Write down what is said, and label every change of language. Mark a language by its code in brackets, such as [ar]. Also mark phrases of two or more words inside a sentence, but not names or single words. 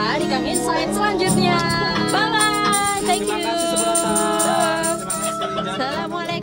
[id] Gang Insight selanjutnya. [en] Bye bye. Thank [id] Terima [en] you. [id] kasih seberapa. Terima kasih. Jangan lupa Assalamualaikum.